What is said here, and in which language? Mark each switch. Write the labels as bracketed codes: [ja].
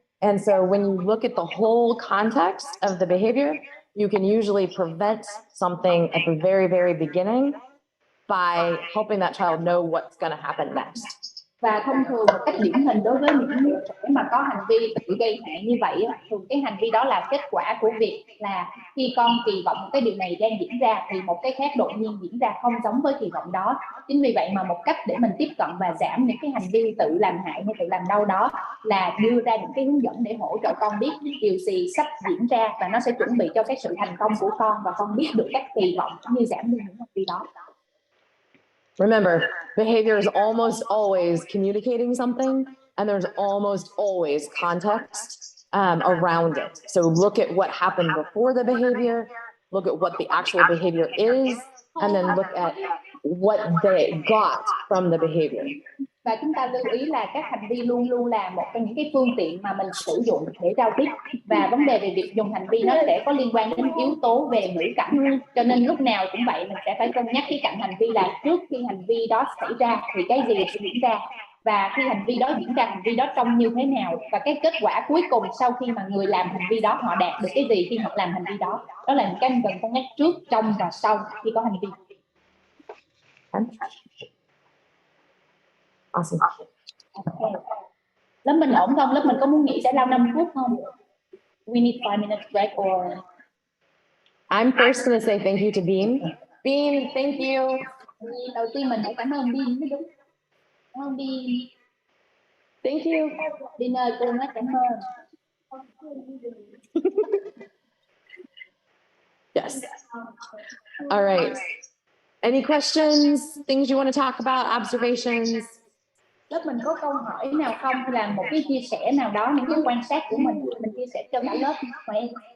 [en] And so when you look at the whole context of the behavior, you can usually prevent something at the very, very beginning by helping that child know what's going to happen next. [vi] Và thông thường một cách điển hình đối với những đứa trẻ mà có hành vi tự gây hại như vậy, thường cái hành vi đó là kết quả của việc là khi con kỳ vọng một cái điều này đang diễn ra thì một cái khác đột nhiên diễn ra không giống với kỳ vọng đó. Chính vì vậy mà một cách để mình tiếp cận và giảm những cái hành vi tự làm hại hay tự làm đau đó là đưa ra những cái hướng dẫn để hỗ trợ con biết điều gì sắp diễn ra, và nó sẽ chuẩn bị cho cái sự thành công của con, và con biết được các kỳ vọng cũng như giảm đi những hành vi đó. [en] Remember, behavior is almost always communicating something, and there's almost always context around it. So look at what happened before the behavior, look at what the actual behavior is, and then look at what they got from the behavior. [vi] Và chúng ta lưu ý là các hành vi luôn luôn là một trong những cái phương tiện mà mình sử dụng để giao tiếp, và vấn đề về việc dùng hành vi nó sẽ có liên quan đến yếu tố về ngữ cảnh, cho nên lúc nào cũng vậy mình sẽ phải cân nhắc cái cạnh hành vi là trước khi hành vi đó xảy ra thì cái gì sẽ diễn ra, và khi hành vi đó diễn ra hành vi đó trông như thế nào, và cái kết quả cuối cùng sau khi mà người làm hành vi đó họ đạt được cái gì khi họ làm hành vi đó. Đó là những cái mình cần cân nhắc trước, trong và sau khi có hành vi. [en] Awesome. [vi] Okay. Lớp mình ổn không? Lớp mình có muốn nghỉ giải lao 5 phút không? [en] We need 5 minutes break or... I'm first going to say thank you to Bean. Bean, thank you. [vi] Đầu tiên mình phải cảm ơn Bean mới đúng. Cảm ơn Bean. [en] Thank you. [vi] Bean ơi, cô nói cảm ơn. [en] Yes. All right. Any questions, things you want to talk about, observations? [vi] Lớp mình có câu hỏi nào không, hay là một cái chia sẻ nào đó, những cái quan sát của mình chia sẻ cho cả lớp của em.